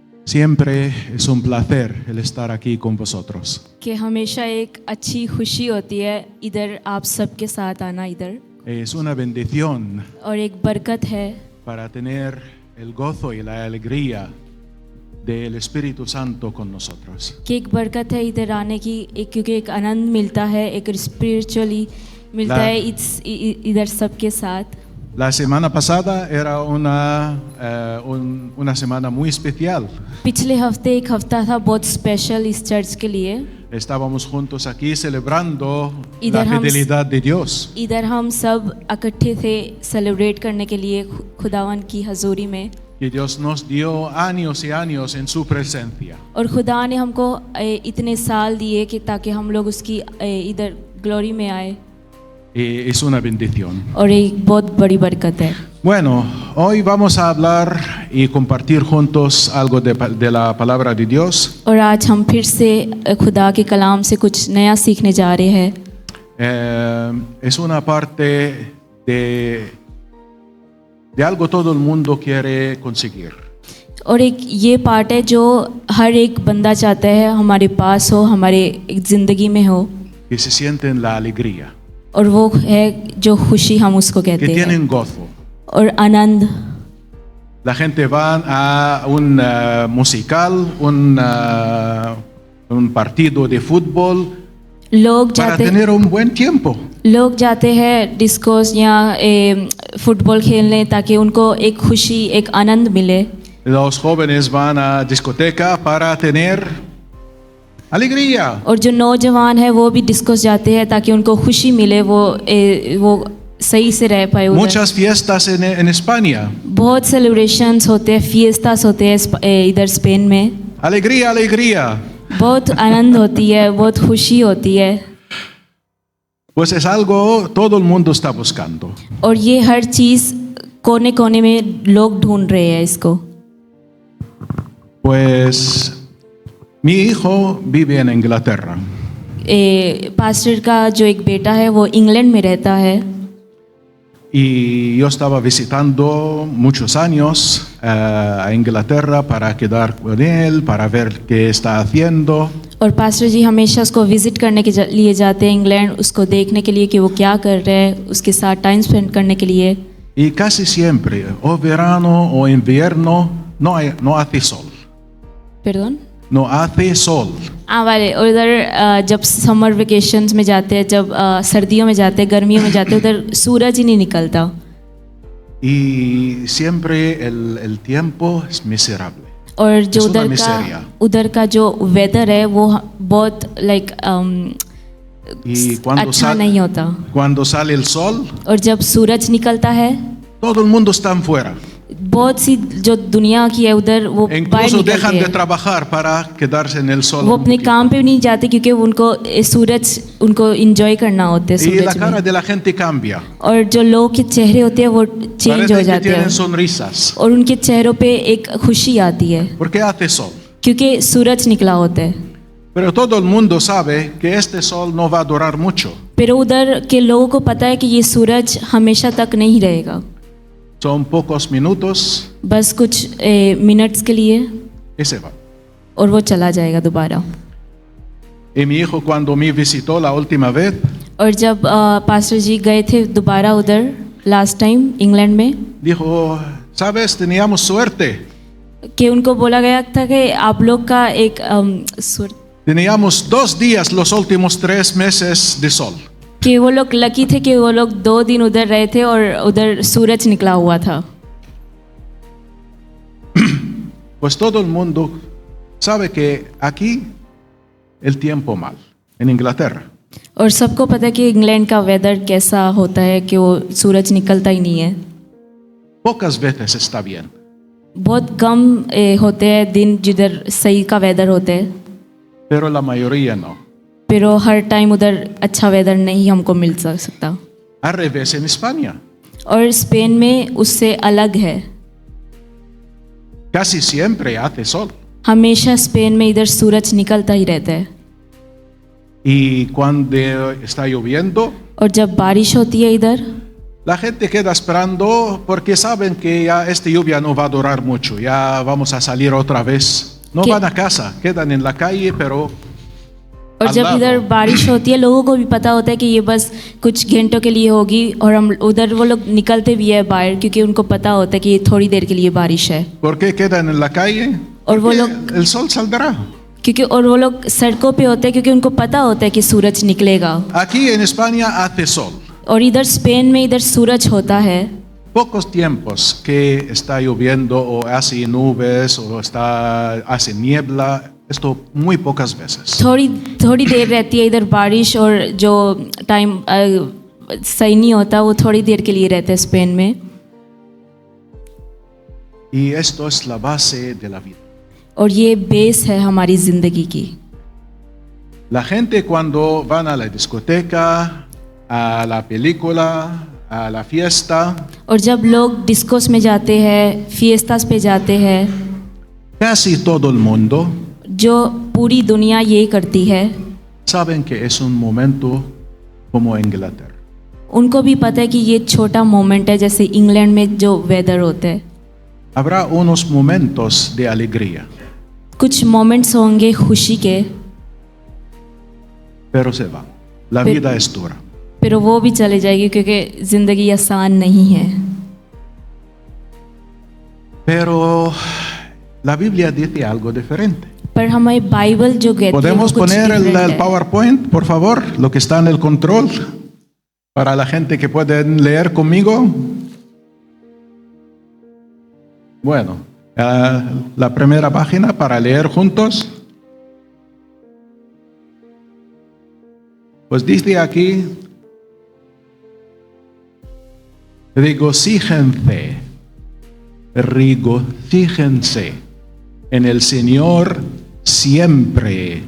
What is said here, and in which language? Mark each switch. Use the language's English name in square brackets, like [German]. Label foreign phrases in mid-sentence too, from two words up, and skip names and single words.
[Spanish] Siempre es un placer el estar aquí con vosotros. [Hindi] कि हमेशा एक अच्छी खुशी होती है इधर आप सबके साथ आना इधर, [Spanish] Es una bendición [Hindi] और एक बरकत है [Spanish] para tener el gozo y la alegría del Espíritu Santo con nosotros. [Hindi] कि एक बरकत है इधर आने की, क्योंकि एक आनंद मिलता है, एक स्पिरिचुअली मिलता है इधर सबके साथ। [Spanish] La semana pasada era una semana muy especial. [Hindi] पिछले हफ्ते एक हफ्ता था बहुत स्पेशल इस चर्च के लिए। [Spanish] Estábamos juntos aquí celebrando la [Hindi] इधर हम- [Spanish] fidelidad de Dios. [Hindi] इधर हम सब इकट्ठे थे सेलिब्रेट करने के लिए खुदावन की हजूरी में, [Spanish] Y Dios nos dio años y años en su presencia. [Hindi] और खुदा ने हमको इतने साल दिए कि ताकि हम लोग उसकी इधर ग्लोरी में आए, [Spanish] Y es una bendición. [Hindi] और एक बहुत बड़ी बरकत है। [Spanish] Bueno, hoy vamos a hablar y compartir juntos algo de la palabra de Dios. [Hindi] और आज हम फिर से खुदा के कलाम से कुछ नया सीखने जा रहे हैं। [Spanish] Es una parte de algo todo el mundo quiere conseguir. [Hindi] और एक ये पार्ट है जो हर एक बंदा चाहता है हमारे पास हो, हमारे एक ज़िंदगी में हो, [Spanish] Que se sienten la alegría, [Hindi] और वो है जो खुशी हम उसको [Spanish] que [Hindi] कहते हैं, [Spanish] tienen gozo. [Hindi] और आनंद। [Spanish] La gente va a un musical, un partido de fútbol [Hindi] लोग [Spanish] para [Hindi] जाते [Spanish] tener un buen tiempo. [Hindi] हैं डिस्कोस या फुटबॉल खेलने, ताकि उनको एक खुशी, एक आनंद मिले। [Spanish] Los jóvenes van a discoteca para tener alegría. [Hindi] और जो नौजवान है वो भी डिस्कोस जाते हैं ताकि उनको खुशी मिले, वो सही से रह पाए उधर। [Spanish] Muchas fiestas en España. [Hindi] बहुत सेलिब्रेशंस होते हैं, फिएस्टास होते हैं इधर स्पेन में। [Spanish] Alegría, alegría. [Hindi] बहुत आनंद होती है, बहुत खुशी होती है, [Spanish] Pues es algo todo el mundo está buscando. [Hindi] और ये हर चीज़ कोने कोने में लोग ढूंढ रहे हैं इसको। [Spanish] Pues mi hijo vive en Inglaterra [Hindi] पास्टर का जो एक बेटा है वो इंग्लैंड में रहता है, [Spanish] y yo estaba visitando muchos años a Inglaterra para quedar con él, para ver qué está haciendo. [Hindi] और पास्टर जी हमेशा उसको विजिट करने के लिए जाते हैं इंग्लैंड, उसको देखने के लिए कि वो क्या कर रहा है, उसके साथ [English] time spend [Hindi] करने के लिए। [Spanish] Y casi siempre, o verano o invierno, no hace sol. Perdón? No hace sol. [Hindi] वाले, और इधर जब [English] summer vacations [Hindi] में जाते हैं, जब सर्दियों में जाते हैं, गर्मियों में जाते हैं, उधर सूरज ही नहीं निकलता, [Spanish] Y siempre el tiempo es miserable. [Hindi] और जो [Spanish] Es una miseria. [Hindi] उधर का जो वेदर है वो बहुत लाइक [Spanish] Y [Hindi] अच्छा नहीं होता। [Spanish] cuando sale el sol, [Hindi] और जब सूरज निकलता है, [Spanish] todo el mundo está afuera. [Hindi] बहुत सी जो दुनिया की है उधर वो बाहर [Spanish] Incluso [Hindi] निकलते [Spanish] dejan de [Hindi] हैं, [Spanish] trabajar para quedarse en el sol. [Hindi] वो [Spanish] un [Hindi] अपने [Spanish] poquito. [Hindi] काम पे नहीं जाते क्योंकि उनको सूरज उनको एंजॉय करना होता है [Spanish] Y la [Hindi] सूरज [Spanish] cara [Hindi] में। [Spanish] de la gente cambia. [Hindi] और जो लोग के चेहरे होते हैं वो चेंज हो [Spanish] Parece que [Hindi] जाते [Spanish] tienen [Hindi] हैं, [Spanish] sonrisas. [Hindi] और उनके चेहरों पे एक खुशी आती है [Spanish] Porque hace sol. [Hindi] क्योंकि सूरज निकला होता है। [Spanish] Pero todo el mundo sabe que este sol no va a durar mucho. [Hindi] पर उधर के लोगों को पता है कि ये सूरज हमेशा तक नहीं रहेगा, [Spanish] Son pocos minutos [Hindi] बस कुछ मिनट्स के लिए, [Spanish] y se va. [Hindi] और वो चला जाएगा दोबारा। [Spanish] Y mi hijo cuando me visitó la última vez, [Hindi] और जब पास्टर जी गए थे दोबारा उधर [English] last time [Hindi] इंग्लैंड में, [Spanish] dijo, sabes, teníamos suerte. [Hindi] कि उनको बोला गया था कि आप लोग का एक [Spanish] Teníamos 2 días los últimos 3 meses de sol. [Hindi] कि वो लोग लकी थे कि वो लोग 2 दिन उधर रहे थे और उधर सूरज निकला हुआ था। [Spanish] Pues todo el mundo sabe que aquí el tiempo mal, en Inglaterra. [Hindi] और सबको पता है कि इंग्लैंड का वेदर कैसा होता है, कि वो सूरज निकलता ही नहीं है, [Spanish] Pocas veces está bien. [Hindi] बहुत कम होते हैं दिन जिधर सही का वेदर होते हैं, [Spanish] Pero la mayoría no. [Hindi] पर हर टाइम उधर अच्छा वेदर नहीं हमको मिल सकता। [Spanish] Al revés en España. [Hindi] और स्पेन में उससे अलग है, [Spanish] Casi siempre hace sol. [Hindi] हमेशा स्पेन में इधर सूरज निकलता ही रहता है, [Spanish] Y cuando está lloviendo, [Hindi] और जब बारिश होती है इधर [Spanish] la gente queda esperando porque saben que ya esta lluvia no va a durar mucho, ya vamos a salir otra vez No ¿Qué? van a casa, quedan en la calle, pero [Hindi] और [Spanish] al [Hindi] जब [Spanish] lado. [Hindi] इधर बारिश होती है लोगों को भी पता होता है कि ये बस कुछ घंटों के लिए होगी, और हम उधर वो लोग निकलते भी है बाहर क्योंकि उनको पता होता है कि ये थोड़ी देर के लिए बारिश है। [Spanish] ¿Por qué quedan en la calle? [Hindi] और वो [Spanish] Porque [Hindi] लोग [Spanish] el sol saldrá. [Hindi] क्योंकि और वो लोग सड़कों पे होते हैं क्योंकि उनको पता होता है कि सूरज निकलेगा। [Spanish] Aquí en España hace sol. [Hindi] और इधर स्पेन में इधर सूरज होता है। [Spanish] Pocos tiempos que está lloviendo o hace nubes o hace niebla. Esto muy pocas veces. [Hindi] थोड़ी देर रहती है इधर बारिश, और जो टाइम सही नहीं होता वो थोड़ी देर के लिए रहता है स्पेन में। [Spanish] Y esto es la base de la vida. [Hindi] और ये बेस है हमारी ज़िंदगी की। [Spanish] La gente cuando van a la discoteca, a la película, a la fiesta, [Hindi] और जब लोग डिस्कोस में जाते हैं, फिएस्तास पे जाते हैं, [Spanish] casi todo el mundo [Hindi] जो पूरी दुनिया यही करती है, [Spanish] saben que es un momento como Inglaterra. [Hindi] उनको भी पता है कि ये छोटा मोमेंट है जैसे इंग्लैंड में जो वेदर होता है। [Spanish] Habrá unos momentos de alegría, [Hindi] कुछ मोमेंट्स होंगे खुशी के, [Spanish] pero se van. La Pero- vida es dura. [Hindi] फिर वो भी चले जाएगी क्योंकि ज़िंदगी आसान नहीं है। [Spanish] Pero la Biblia dice algo diferente. [Hindi] पर हमें बाइबल जो कहती है वो [Spanish] ¿Podemos [Hindi] कुछ [Spanish] poner el [Hindi] different है। [Spanish] PowerPoint, por favor? Lo que está en el control, para la gente que pueden leer conmigo. Bueno, la primera página para leer juntos. Pues dice aquí, regocíjense en el Señor siempre.